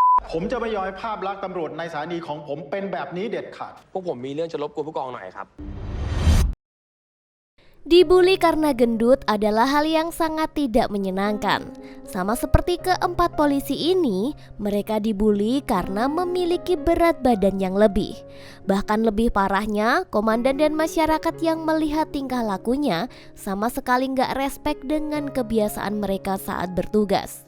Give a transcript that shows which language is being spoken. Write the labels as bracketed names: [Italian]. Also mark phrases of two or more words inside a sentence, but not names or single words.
[Thai] ผมจะไม่ยอมให้ภาพลักษณ์ตำรวจในสถานีของผมเป็นแบบนี้เด็ดขาด พวกผมมีเรื่องจะรบกวนผู้กองหน่อยครับ [Indonesian] Dibully karena gendut adalah hal yang sangat tidak menyenangkan. Sama seperti keempat polisi ini, mereka dibully karena memiliki berat badan yang lebih. Bahkan lebih parahnya, komandan dan masyarakat yang melihat tingkah lakunya sama sekali nggak respek dengan kebiasaan mereka saat bertugas.